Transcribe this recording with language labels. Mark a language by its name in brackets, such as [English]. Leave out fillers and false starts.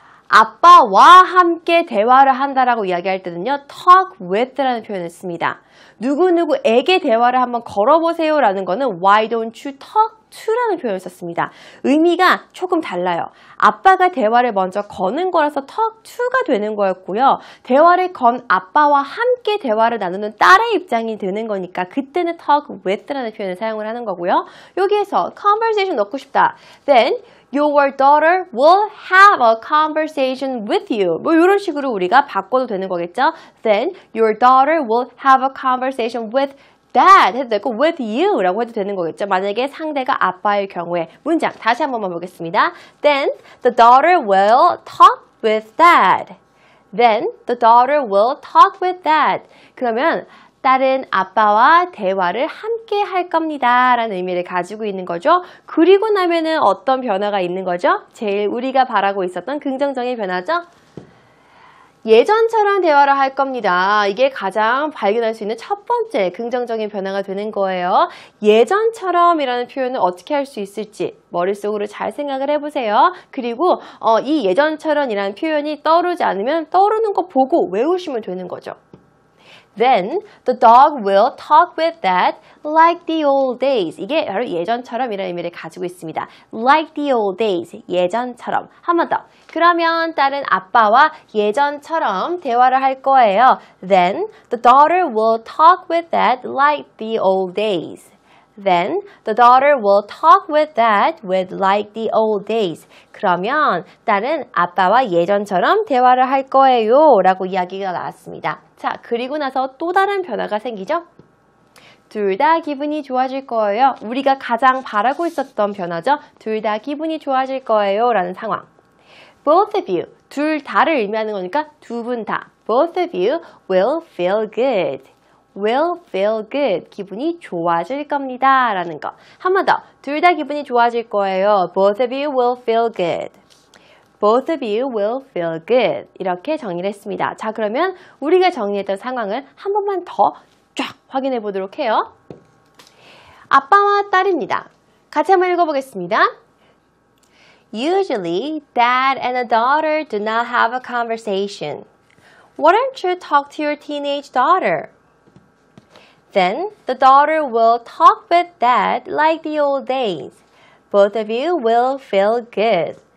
[Korean] 아빠와 함께 대화를 한다라고 이야기할 때는요, [English] talk with [Korean] 라는 표현을 씁니다. 누구누구에게 대화를 한번 걸어보세요 라는 거는 [English] why don't you talk to [Korean] 라는 표현을 썼습니다. 의미가 조금 달라요. 아빠가 대화를 먼저 거는 거라서 talk to가 되는 거였고요. 대화를 건 아빠와 함께 대화를 나누는 딸의 입장이 되는 거니까 그때는 talk with라는 표현을 사용을 하는 거고요. 여기에서 conversation 넣고 싶다. [English] Then your daughter will have a conversation with you. [Korean] 뭐 이런 식으로 우리가 바꿔도 되는 거겠죠. [English] Then your daughter will have a conversation with dad [Korean] 해도 되고 [English] with you [Korean] 라고 해도 되는 거겠죠. 만약에 상대가 아빠일 경우에 문장 다시 한 번만 보겠습니다. [English] Then the daughter will talk with dad. Then the daughter will talk with dad. [Korean] 그러면 딸은 아빠와 대화를 함께 할 겁니다 라는 의미를 가지고 있는 거죠. 그리고 나면은 어떤 변화가 있는 거죠? 제일 우리가 바라고 있었던 긍정적인 변화죠. 예전처럼 대화를 할 겁니다. 이게 가장 발견할 수 있는 첫 번째 긍정적인 변화가 되는 거예요. 예전처럼이라는 표현을 어떻게 할 수 있을지 머릿속으로 잘 생각을 해보세요. 그리고 이 예전처럼이라는 표현이 떠오르지 않으면 떠오르는 거 보고 외우시면 되는 거죠. [English] Then the dog will talk with dad like the old days. [Korean] 이게 바로 예전처럼이라는 의미를 가지고 있습니다. [English] Like the old days. [Korean] 예전처럼. 한 번 더. 그러면 딸은 아빠와 예전처럼 대화를 할 거예요. [English] Then the daughter will talk with dad like the old days. Then the daughter will talk with dad with like the old days. [Korean] 그러면 딸은 아빠와 예전처럼 대화를 할 거예요 라고 이야기가 나왔습니다. 자, 그리고 나서 또 다른 변화가 생기죠? 둘 다 기분이 좋아질 거예요. 우리가 가장 바라고 있었던 변화죠. 둘 다 기분이 좋아질 거예요 라는 상황. [English] Both of you, [Korean] 둘 다를 의미하는 거니까 두 분 다. [English] Both of you will feel good. will feel good. [Korean] 기분이 좋아질 겁니다 라는 거. 한 번 더. 둘 다 기분이 좋아질 거예요. [English] Both of you will feel good. Both of you will feel good. [Korean] 이렇게 정리를 했습니다. 자, 그러면 우리가 정리했던 상황을 한 번만 더 쫙 확인해 보도록 해요. 아빠와 딸입니다. 같이 한번 읽어보겠습니다. [English] Usually, dad and a daughter do not have a conversation. Why don't you talk to your teenage daughter? Then the daughter will talk with dad like the old days. Both of you will feel good.